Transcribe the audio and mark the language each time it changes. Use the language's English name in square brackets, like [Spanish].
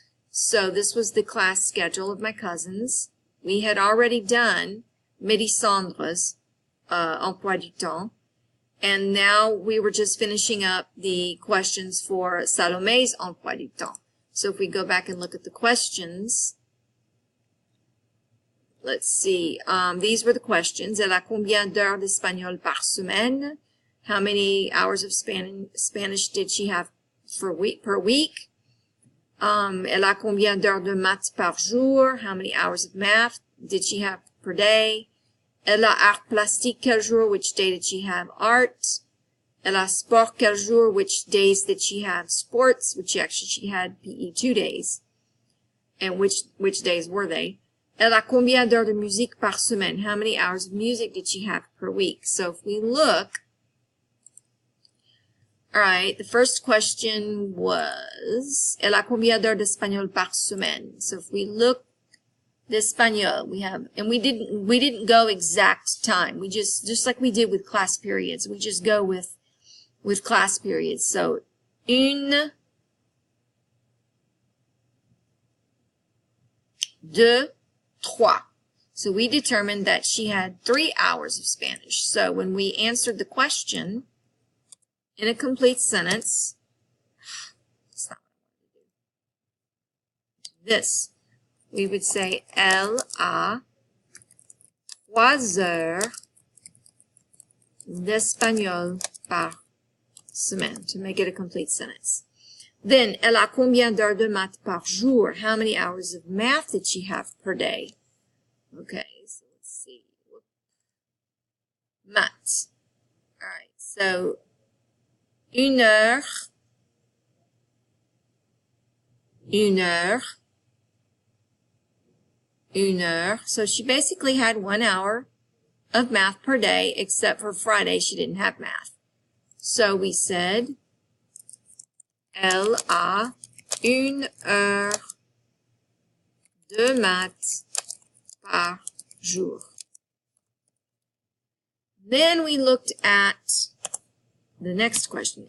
[English] So this was the class schedule of my cousins. We had already done Mélissandre's emploi du temps, and now we were just finishing up the questions for Salomé's emploi du temps. So if we go back and look at the questions, let's see, these were the questions. [French] Elle a combien d'heures d'espagnol par semaine? [English] How many hours of Spanish did she have per week? [French] Elle a combien d'heures de maths par jour? [English] How many hours of math did she have per day? [French] Elle a art plastique quel jour? [English] Which day did she have art? [French] Elle a sport quel jour? [English] Which days did she have sports? Which actually she had PE 2 days. And which days were they? [French] Elle a combien d'heures de musique par semaine? [English] How many hours of music did she have per week? So if we look, alright, the first question was, [French] elle a combien d'heures d'espagnol par semaine? [English] So if we look, d'espagnol, we have, and we didn't go exact time. We just like we did with class periods, we just go with class periods. So, [French] une [English] 2, 3. So we determined that she had 3 hours of Spanish. So when we answered the question in a complete sentence, it's not this, we would say, [French] Elle a 3 heures d'espagnol par semaine, [English] to make it a complete sentence. [French] Then, elle a combien d'heures de maths par jour? [English] How many hours of math did she have per day? Okay, so let's see. Maths. All right, so 1 heure, 1 heure, 1 heure. So she basically had 1 hour of math per day, except for Friday she didn't have math. So we said, [French] elle a 1 heure de maths par jour. [English] Then we looked at the next question.